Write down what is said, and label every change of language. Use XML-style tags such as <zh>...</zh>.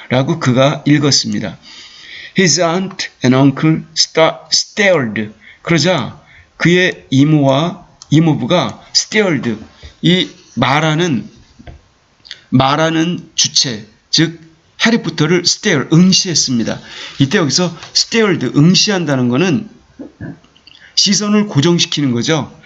<ko>라고 그가 읽었습니다.</ko> <en>His aunt and uncle stared.</en> <ko>그러자 그의 이모와 이모부가 stared, 이 말하는 주체, 즉 해리포터를 stare, 응시했습니다. 이때 여기서 stared, 응시한다는 것은 시선을 고정시키는 거죠.</ko>